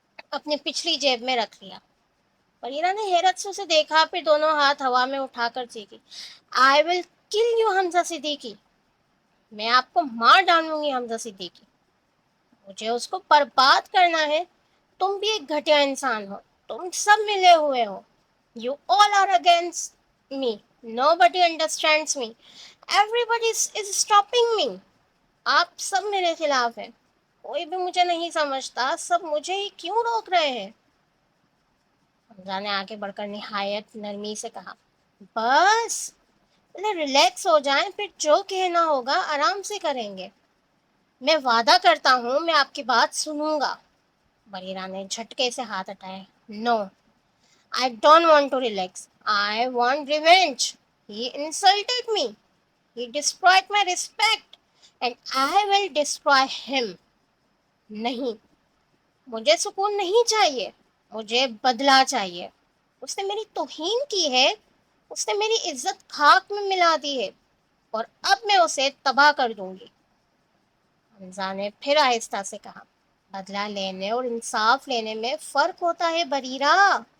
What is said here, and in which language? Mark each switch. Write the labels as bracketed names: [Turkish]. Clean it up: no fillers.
[Urdu] اپنی پچھلی جیب میں رکھ لیا۔ پریرہ نے حیرت سے اسے دیکھا، پھر دونوں ہاتھ ہوا میں اٹھا کر چیخی، [English] I will kill you [Urdu] حمزہ صدیقی۔ میں آپ کو مار ڈالوں گی حمزہ صدیقی۔ مجھے اس کو برباد کرنا ہے۔ تم بھی ایک گھٹیا انسان ہو، تم سب ملے ہوئے ہو۔ [English] You all are against me. Nobody understands me. Everybody is stopping me. [Urdu] آپ سب میرے خلاف ہیں. کوئی بھی مجھے نہیں سمجھتا, سب مجھے ہی کیوں روک رہے ہیں؟ حمزہ نے آگے بڑھ کر نہایت نرمی سے کہا, بس ریلیکس ہو جائیں, پھر جو کہنا ہوگا آرام سے کریں گے. میں وعدہ کرتا ہوں میں آپ کی بات سنوں گا. بریرہ نے جھٹکے سے ہاتھ ہٹائے. [English] No, I don't want to relax. I want revenge. He insulted me. He destroyed my respect. And I will destroy him. [Urdu] نہیں, مجھے سکون نہیں چاہیے. مجھے بدلہ چاہیے. اس نے میری توہین کی ہے. اس نے میری عزت خاک میں ملا دی ہے. اور اب میں اسے تباہ کر دوں گی. حمزہ نے پھر آہستہ سے کہا, بدلہ لینے اور انصاف لینے میں فرق ہوتا ہے بریرہ.